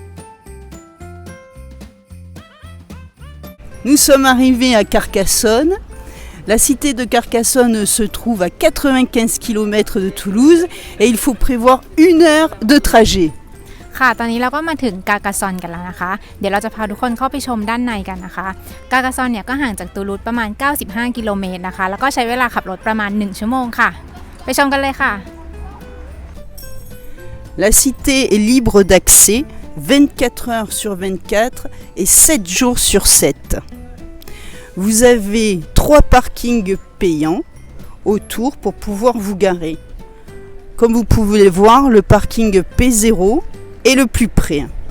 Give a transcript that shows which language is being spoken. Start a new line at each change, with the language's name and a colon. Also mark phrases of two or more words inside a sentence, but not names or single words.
French: Nous sommes arrivés à Carcassonne. La cité de Carcassonne se trouve à 95 km de Toulouse et il faut prévoir 1 heure de trajet.
Thai: ค่ะตอนนี้เราก็มาถึงกากาซอนกันแล้วนะคะเดี๋ยวเราจะพาทุกคนเข้าไปชมด้านในกันนะคะกากาซอนเนี่ยก็ห่างจากตูลูสประมาณ95กิโลเมตรนะคะแล้วก็ใช้เวลาขับรถประมาณ1ชั่วโมงค่ะไปชมกันเลยค่ะ
French: La cité est libre d'accès 24 heures sur 24 et 7 jours sur 7. Vous avez 3 parkings payants autour pour pouvoir vous garer. Comme vous pouvez le voir, le parking P0 est le plus près.